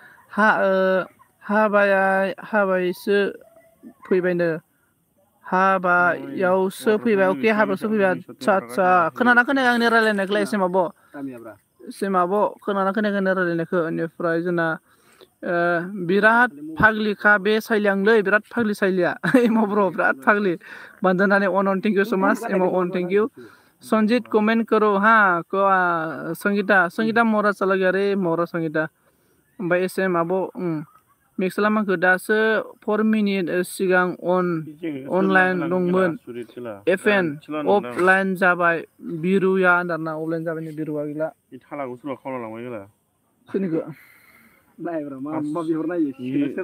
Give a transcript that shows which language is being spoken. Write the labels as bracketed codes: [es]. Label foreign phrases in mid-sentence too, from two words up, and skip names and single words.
[brx] हाबायसो फैबायनो हाबायावसो फैबाय अके हाबायावसो फैबाय आदसा खोनाना खोनाया आंनि रायलायनायखौलाय एसे माबो खोनाना खोनायाखै रायलायनायखौ बेनिफ्राय जोंना बिराद फाग्लिखा बे साइलियांलै बिराद फाग्लि साइलिया एमाव ब्र बिराद फाग्लि बंदनाने अन [en] thank you so much [brx] एमाव अन [en] thank you [hi] संजीत कमेंट करो हाँ संगीता मोरा चला गया रे मोरा संगीता [brx] ओमफ्राय एसे माबो मेक्सेला माखो दासो 4 मिनिट सिगां अनलाइन दंमोन FN अफलाइन जाबाय बिरुया दाना अफलाइन जाबाय बिरुया गैला थालाखौ सोरबा खावना लांबाय गैला सोरनिखौ नायब्रा मा बिहरनायो सोर